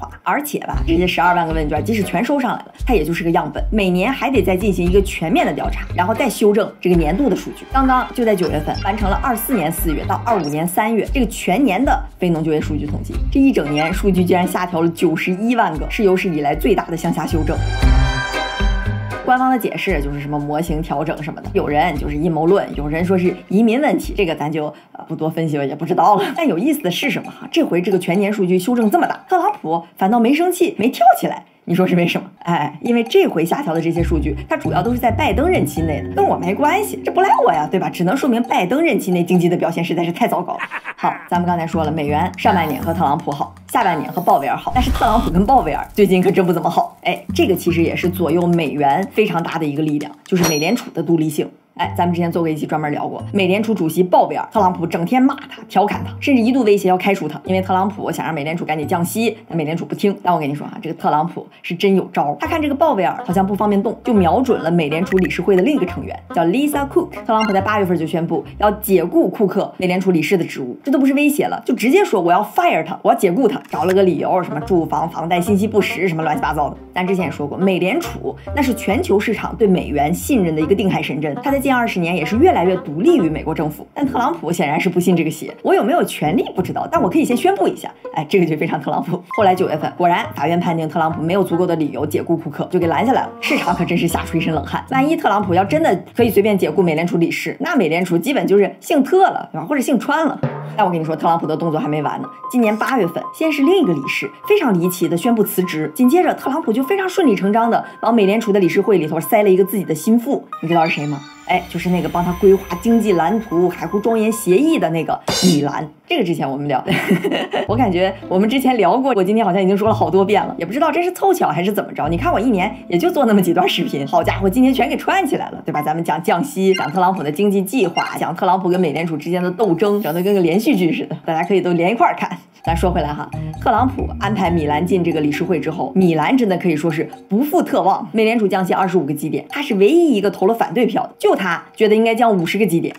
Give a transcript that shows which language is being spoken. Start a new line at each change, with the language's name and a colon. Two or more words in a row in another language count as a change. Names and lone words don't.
Chinese: 而且吧，這些12萬個問卷即使全收上來了，它也就是個樣本，每年還得再進行一個全面的調查，然後再修正這個年度的數據。剛剛就在9月份完成了24年4月到25年3月這個全年的非農就業數據統計，這一整年數據居然下調了91萬個，是有史以來最大的向下修正。官方的解釋就是什麼模型調整什麼的，有人就是陰謀論，有人說是移民問題，這個咱就不多分析了，也不知道了。但有意思的是什么哈？这回这个全年數據修正這麼大，特朗普反倒沒生氣，沒跳起來。你說是為什麼？哎，因為這回下調的這些數據，它主要都是在拜登任期內的，跟我沒關係，這不賴我呀，對吧？只能說明拜登任期內經濟的表現實在是太糟糕了。好，咱們剛才說了，美元上半年和特朗普好，下半年和鮑威爾好，但是特朗普跟鮑威爾最近可真不怎麼好。哎，這個其實也是左右美元非常大的一個力量，就是美聯儲的獨立性。哎，咱們之前做過一期專門聊過，美聯儲主席鮑威爾，特朗普整天罵他、調侃他，甚至一度威脅要開除他，因為特朗普想讓美聯儲趕緊降息，但美聯儲不聽。但我跟你說啊，這個特朗普是真有招，他看這個鮑威爾好像不方便動，就瞄準了美聯儲理事會的另一個成員，叫 Lisa Cook。特朗普在8月份就宣布要解雇庫克美聯儲理事的職務，這都不是威脅了，就直接說我要 fire 他，我要解雇他，找了個理由，什麼住房、房貸信息不實，什麼亂七八糟的。咱之前也說過，美聯儲那是全球市場對美元信任的一個定海神針，它在近20年也是越來越獨立於美國政府。但特朗普顯然是不信這個邪，我有沒有權利不知道，但我可以先宣布一下。哎，這個就非常特朗普。後來9月份，果然法院判定特朗普沒有足夠的理由解雇庫克，就給攔下來了。市場可真是嚇出一身冷汗。萬一特朗普要真的可以隨便解雇美聯儲理事，那美聯儲基本就是姓特了，對吧？或者姓川了。但我跟你說，特朗普的動作還沒完呢。今年8月份，先是另一個理事非常離奇的宣布辭職，緊接着特朗普就非常順理成章的往美聯儲的理事會裡頭塞了一個自己的心腹，你知道是誰嗎？哎，就是那個幫他規劃經濟藍圖、海湖莊園協議的那個米蘭。這個之前我們聊，我感覺我們之前聊過，我今天好像已經說了好多遍了，也不知道這是湊巧還是怎麼着。你看我一年也就做那麼幾段視頻，好家伙，今天全給串起來了，對吧？咱們講降息，講特朗普的經濟計劃，講特朗普跟美聯儲之間的鬥爭，整得跟個連續劇似的，大家可以都連一塊兒看。咱說回來哈，特朗普安排米蘭進這個理事會之後，米蘭真的可以說是不負特望，美聯儲降息25個基點，他是唯一一個投了反對票的，就他覺得應該降50個基點。